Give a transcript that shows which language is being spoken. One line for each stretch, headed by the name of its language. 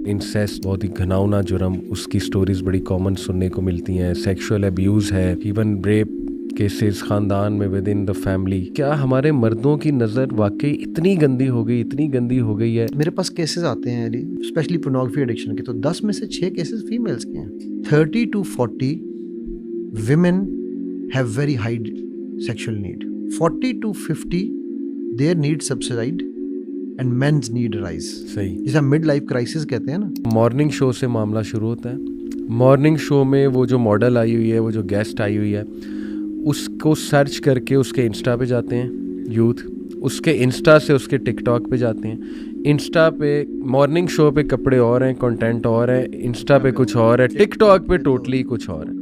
Urdu: Insist بہت ہی گھناؤنا جرم، اس کی سٹوریز بڑی کامن سننے کو ملتی ہیں. سیکشول ابیوز ہے، ایون ریپ کیسز خاندان میں
English: Within the family.
Urdu: کیا ہمارے مردوں کی نظر واقعی اتنی گندی ہو گئی ہے؟ میرے پاس کیسز آتے ہیں علی، اسپیشلی پورنوگرافی ایڈکشن کے، تو 10 میں سے 6 کیسز فیمیلز کے ہیں.
English: 30 to 40 women have very high sexual need. 40 to 50 their need subside and men's need rise.
Urdu: صحیح، جسے مڈ لائف کرائسس کہتے ہیں نا. مارننگ شو سے معاملہ شروع ہوتا ہے. مارننگ شو میں وہ جو ماڈل آئی ہوئی ہے، وہ جو گیسٹ آئی ہوئی ہے، اس کو سرچ کر کے اس کے انسٹا پہ جاتے ہیں یوتھ، اس کے انسٹا سے اس کے ٹک ٹاک پہ جاتے ہیں. انسٹا پہ مارننگ شو پہ کپڑے اور ہیں، کنٹینٹ اور ہے، انسٹا پہ کچھ اور ہے، ٹک ٹاک پہ ٹوٹلی کچھ اور ہے.